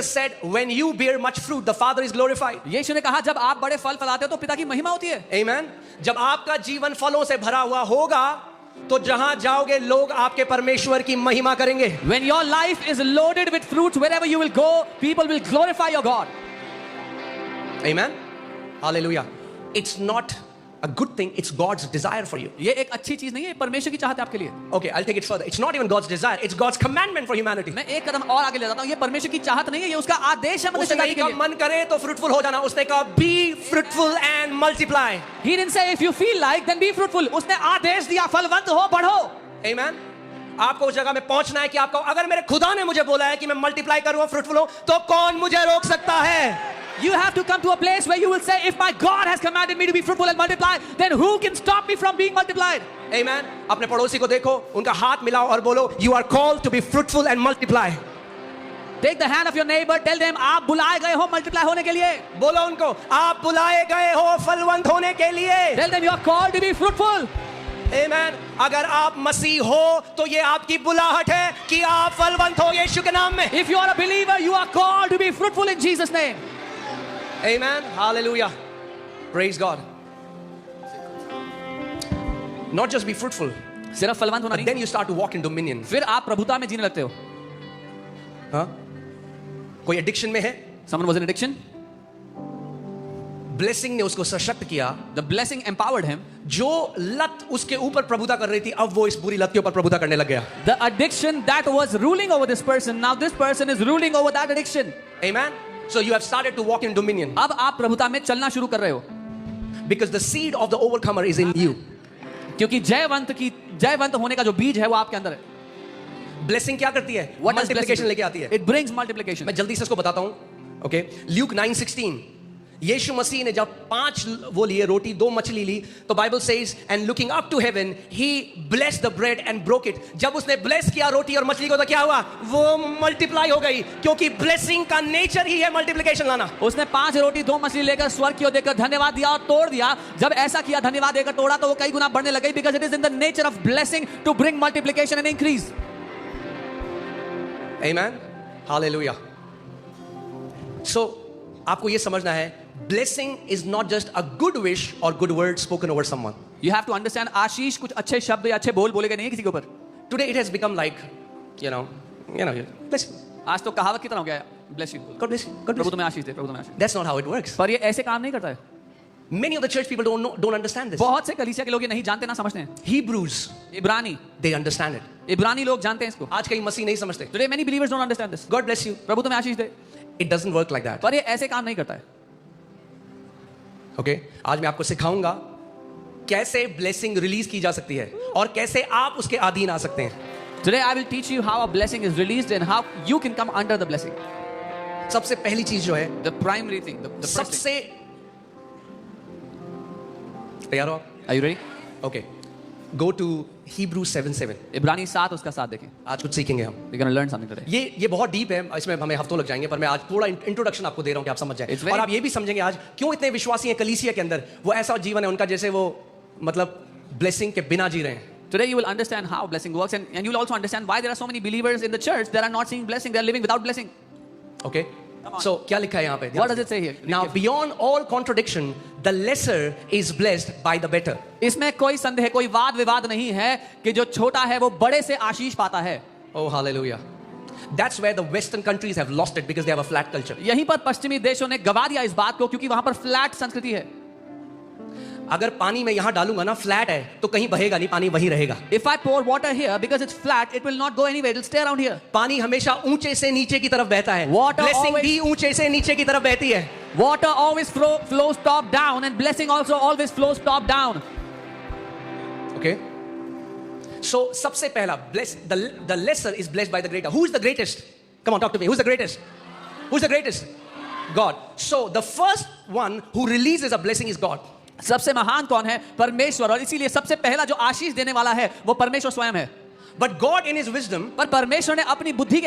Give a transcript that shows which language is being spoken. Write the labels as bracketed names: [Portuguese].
[English] Jesus said, "When you bear much fruit, the Father is glorified." [Hindi] लिए। यीशु ने कहा जब आप बड़े फल फलाते हो तो पिता की महिमा होती है। [English] Amen. [Hindi] जब आपका जीवन फलों से भरा हुआ होगा, तो जहां जाओगे लोग आपके परमेश्वर की महिमा करेंगे। [English] When your life is loaded with fruits, wherever you will go, people will glorify your God. Amen. Hallelujah. It's not a good thing. It's God's desire for you. [Hindi] ये एक अच्छी चीज नहीं है, परमेश्वर की चाहत है आपके लिए। [English] Okay, I'll take it further. It's not even God's desire. It's God's commandment for humanity. [Hindi] मैं एक कदम और आगे ले जाता हूँ, ये परमेश्वर की चाहत नहीं है, ये उसका आदेश है मनुष्य उसने जाति नहीं के कहा लिए। मन करे तो फ्रूटफुल हो जाना, उसने कहा [English] be fruitful and multiply. He didn't say if you feel like then be fruitful. [Hindi] उसने आदेश दिया फलवंत हो, बढ़ो। [English] Amen. [Hindi] आपको उस जगह में पहुंचना है कि आपको अगर मेरे खुदा ने मुझे बोला है कि मैं मल्टीप्लाई करूं, फ्रूटफुल हो, तो कौन मुझे रोक सकता है? [English] You have to come to a place where you will say, if my God has commanded me to be fruitful and multiply, then who can stop me from being multiplied? Amen. [Hindi] अपने पड़ोसी को देखो, उनका हाथ मिलाओ और बोलो, [English] you are called to be fruitful and multiply. Take the hand of your neighbor, tell them [Hindi] आप बुलाए गए हो multiply होने के लिए। बोलो उनको, आप बुलाए गए हो फलवंत होने के लिए। [English] Tell them you are called to be fruitful. Amen. [Hindi] अगर आप मसीह हो तो ये आपकी बुलाहट है कि आप फलवंत हो यीशु के नाम में। [English] If you are a believer, you are called to be fruitful in Jesus' name. Amen. Hallelujah. Praise God. Not just be fruitful, [Hindi] सिर्फ फलवंत होना [English] but [Hindi] नहीं, [English] then you start to walk in dominion. [Hindi] फिर आप प्रभुता में जीने लगते हो। हाँ? कोई एडिक्शन में है, [English] Someone was in addiction. [Hindi] Blessing ने उसको सशक्त किया। [English] The blessing empowered him. [Hindi] जो लत उसके ऊपर प्रभुता कर रही थी, अब वो इस बुरी लत के ऊपर प्रभुता करने लग गया। [English] The addiction that was ruling over this person, now this person is ruling over that addiction. Amen. So you have started to walk in dominion [Hindi] अब आप प्रभुता में चलना शुरू कर रहे हो, [English] because the seed of the overcomer is in you. [Hindi] क्योंकि जयवंत होने का जो बीज है वो आपके अंदर है। ब्लेसिंग क्या करती है? [English] What does [Hindi] multiplication [English] blessing do? [Hindi] लेके आती है। [English] It brings multiplication. [Hindi] मैं जल्दी से इसको बताता हूं। ओके, ल्यूक 9:16, यीशु मसीह ने जब 5 वो लिए रोटी 2 मछली ली, तो [English] Bible says and looking up to heaven he blessed the bread and broke it. [Hindi] जब उसने ब्लेस किया रोटी और मछली को, तो क्या हुआ? वो मल्टीप्लाई हो गई, क्योंकि ब्लेसिंग का नेचर ही है मल्टीप्लिकेशन लाना। उसने 5 रोटी 2 मछली लेकर स्वर्ग की ओर देखकर धन्यवाद दिया और तोड़ दिया। जब ऐसा किया, धन्यवाद देकर तोड़ा, तो वो कई गुना बढ़ने लग गई, [English] because it is in the nature of blessing to bring multiplication and increase. Amen. Hallelujah. So [Hindi] आपको ये समझना है, [English] blessing is not just a good wish or good word spoken over someone. You have to understand, [Hindi] आशीष कुछ अच्छे शब्द या अच्छे बोल बोले गए नहीं है किसी के ऊपर। [English] Today it has become like, you know, bless you. [Hindi] आज तो कहावत की तरह हो गया है, [English] bless you. God bless you. God bless [Hindi] Prabhu [English] you. [Hindi] तुम्हें आशीष दे, प्रभु तुम्हें आशीष दे। [English] That's not how it works. [Hindi] पर ये ऐसे काम नहीं करता है। [English] Many of the church people don't understand this. [Hindi] बहुत से कलीसिया के लोग ये नहीं जानते, ना समझते हैं। [English] Hebrews, [Hindi] इब्रानी [English] they understand it. [Hindi] इब्रानी लोग जानते हैं इसको। आज कई मसीह नहीं समझते। [English] Today many believers don't understand this. God bless you. [Hindi] प्रभु तुम्हें आशीष दे, [English] It doesn't work like that. [Hindi] पर ये ऐसे काम नहीं करता है। [English] Okay? [Hindi] आज मैं आपको सिखाऊंगा कैसे ब्लेसिंग रिलीज की जा सकती है और कैसे आप उसके अधीन आ सकते हैं। [English] Today I will teach you how a blessing is released and how you can come under the blessing. [Hindi] सबसे पहली चीज जो है, [English] The primary thing, the first thing. [Hindi] सबसे तैयार हो आप? [English] Are you ready? Okay. Go to Hebrews 7:7. [Hindi] इब्रानी 7 उसका 7 देखें। आज कुछ सीखेंगे हम। [English] We're going to learn something today. [Hindi] ये बहुत डीप है, इसमें हमें हफ्तों लग जाएंगे, पर मैं आज थोड़ा इंट्रोडक्शन आपको दे रहा हूं कि आप समझ जाएं। और आप ये भी समझेंगे आज क्यों इतने विश्वासी हैं कलीसिया के अंदर, वो ऐसा जीवन है उनका जैसे वो मतलब ब्लेसिंग के बिना जी रहे हैं। [English] Today you will understand how blessing works, and you will also understand why there are so many believers in the church that are not seeing blessing, they are living without blessing. Okay? [Hindi] So क्या लिखा है यहाँ पे? [English] What does it say here? Now beyond all contradiction, the lesser is blessed by the better. [Hindi] इसमें कोई संदेह, कोई वाद विवाद नहीं है कि जो छोटा है वो बड़े से आशीष पाता है। [English] Oh hallelujah. That's where the Western countries have lost it because they have a flat culture. [Hindi] यहीं पर पश्चिमी देशों ने गवा दिया इस बात को, क्योंकि वहां पर फ्लैट संस्कृति है। अगर पानी में यहाँ डालूंगा ना, फ्लैट है, तो कहीं बहेगा नहीं, पानी वहीं रहेगा। [English] If I pour water here, because it's flat, it will not go anywhere, it will stay around here. [Hindi] पानी हमेशा ऊंचे से नीचे की तरफ बहता है। [English] Water [Hindi] ब्लेसिंग [English] always- [Hindi] भी ऊंचे से नीचे की तरफ बहती है। [English] Water always flows top down, and blessing also always flows top down. Okay? So [Hindi] सबसे पहला [English] the lesser is blessed by the greater. Who is the greatest? Come on, talk to me. Who's the greatest? Who's the greatest? God. So the first one who releases a blessing is God. [Hindi] सबसे महान कौन है? परमेश्वर। और इसीलिए सबसे पहला जो आशीष देने वाला है वो परमेश्वर स्वयं है। [English] But God in his wisdom [Hindi] पर परमेश्वर ने अपनी बुद्धि के